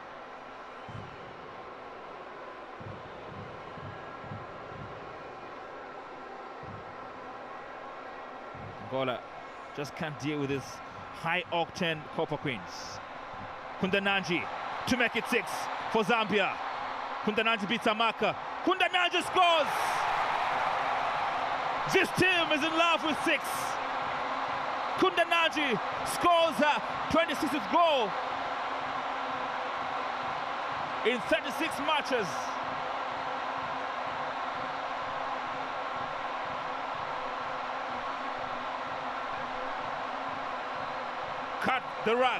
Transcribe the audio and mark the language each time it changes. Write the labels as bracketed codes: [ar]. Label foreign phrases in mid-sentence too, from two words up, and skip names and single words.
[en] Angola just can't deal with this high-octane Copper Queens. Kundananji to make it 6 for Zambia. Kundananji beats Amaka. Kundananji scores! This team is in love with 6. Kundananji scores her 26th goal in 36 matches. Cut the rug.